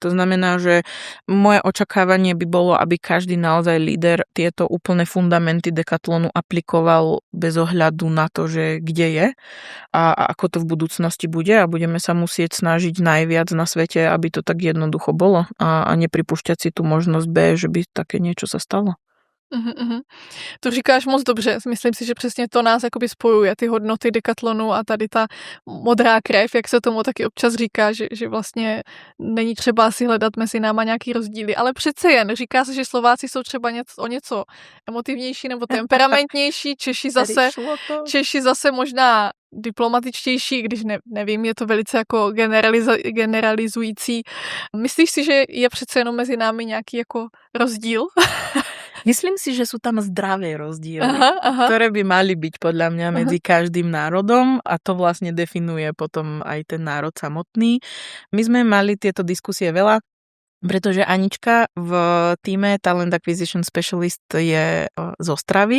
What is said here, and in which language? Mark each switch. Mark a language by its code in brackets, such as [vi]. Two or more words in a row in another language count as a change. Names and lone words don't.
[sk] To znamená, že moje očakávanie by bolo, aby každý naozaj líder tieto úplné fundamenty Decathlonu aplikoval bez ohľadu na to, že kde je a ako to v budúcnosti bude a budeme sa musieť snažiť najviac na svete, aby to tak jednoducho bolo a nepripúšťať si tú možnosť B, že by také niečo sa stalo. [cs] To říkáš moc dobře. Myslím si, že přesně to nás jakoby spojuje, ty hodnoty Decathlonu a tady ta modrá krev, jak se tomu taky občas říká, že vlastně není třeba si hledat mezi náma nějaký rozdíly. Ale přece jen, říká se, že Slováci jsou třeba o něco emotivnější nebo temperamentnější, Češi zase možná diplomatičtější, když nevím, je to velice jako generalizující. Myslíš si, že je přece jenom mezi námi nějaký jako rozdíl? [sk] Myslím si, že sú tam zdravé rozdiely, ktoré by mali byť podľa mňa medzi každým národom a to vlastne definuje potom aj ten národ samotný. My sme mali tieto diskusie veľa, pretože Anička v týme [en] Talent Acquisition Specialist [sk] je z Ostravy.